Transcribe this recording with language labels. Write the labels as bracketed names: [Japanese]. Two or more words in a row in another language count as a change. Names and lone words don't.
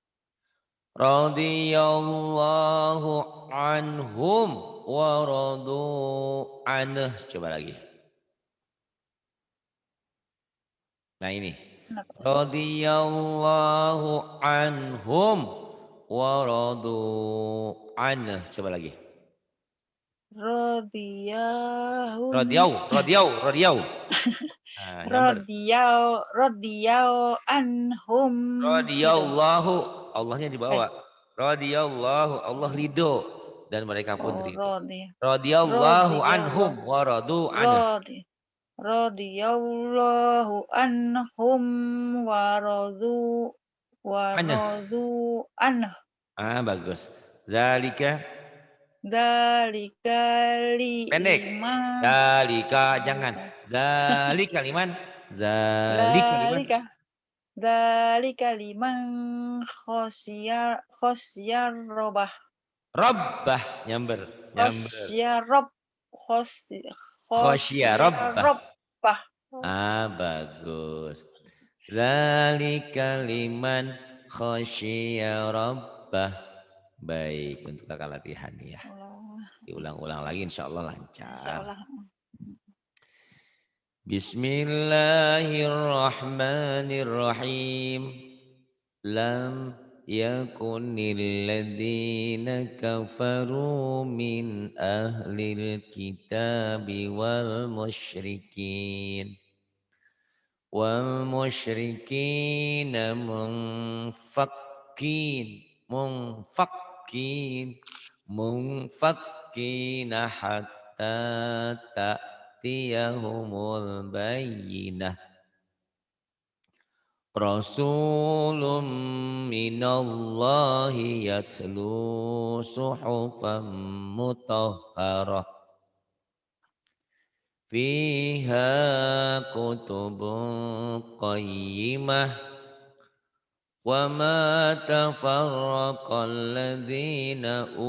[Arabic] رضي الله عنهم ورضوا عنه [Indonesian] coba lagi. Nah ini. kenapa Ustaz? [Arabic] رضي الله عنهم ورضوا عنه. [Indonesian] Coba lagi. [Arabic] Radiyahum [Indonesian] Radiyau. Nah, nyamber. [Arabic] رضيوا عنهم gitu. [Indonesian] Radhiyallahu, Allahnya di Eh, bawah. Radhiyallahu, Allah ridho dan mereka pun oh ridho. Radhiyallahu [Arabic] radiyallahu عنهم ورضوا عنه. رضي رضي الله عنهم Anhu. ورضوا عنه [Indonesian] Bagus. Zalika [Arabic] dalika [Indonesian] pendek. [Arabic] lima Zalika jangan. ذلك لمن. ذلك لمن. ذلك ذلك لمن خشي ربه [Indonesian] Rabbah nyamber, nyamber. [Arabic] خشي رب خش خشي ربه. khosyarobah [Indonesian] Bagus. [Arabic] ذلك لمن خشي ربه. [Indonesian] Baik, untuk kakak latihan ya. Allah Diulang-ulang lagi insyaallah lancar. insyaallah [Arabic] Bismillahirrahmanirrahim. لم يكن الذين كفروا من أهل الكتاب والمشركين منفكين حتى تأتيهم البينة. رسول من الله يتلو صحفا مطهرة فيها كتب قيمة وما تفرق الذين